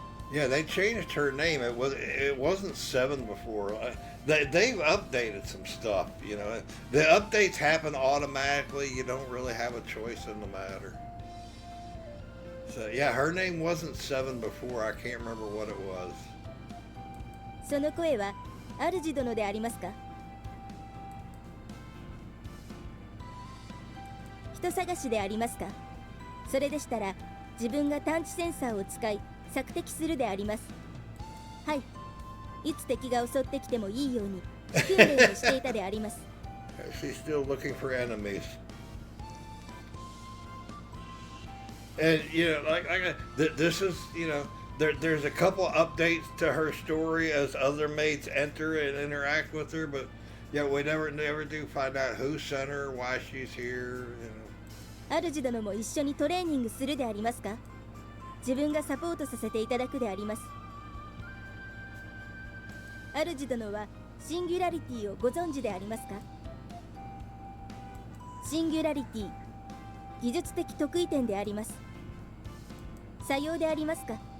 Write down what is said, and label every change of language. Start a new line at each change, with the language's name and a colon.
English: Yeah, they changed her name. It wasn't 7 before. They've updated some stuff. You know, the updates happen automatically. You don't really have a choice in the matter. So yeah, her name wasn't 7 before. I can't remember what it was.
Japanese: その声は主殿でありますか？人探しでありますか？それでしたら自分が探知センサーを使い索敵するであります。はい、いつ敵が襲ってきてもいいように訓練をしていたであります。
English: She's still looking for enemies. And you know, this is, you know, there's a couple updates to her story as other maids enter and interact with her, but yeah, we never do find out who sent her, why she's here. You know.
Japanese: 主殿も一緒にトレーニングするでありますか？自分がサポートさせていただくであります。主殿はシンギュラリティをご存知でありますか？シンギュラリティ、技術的得意点であります。さようでありますか？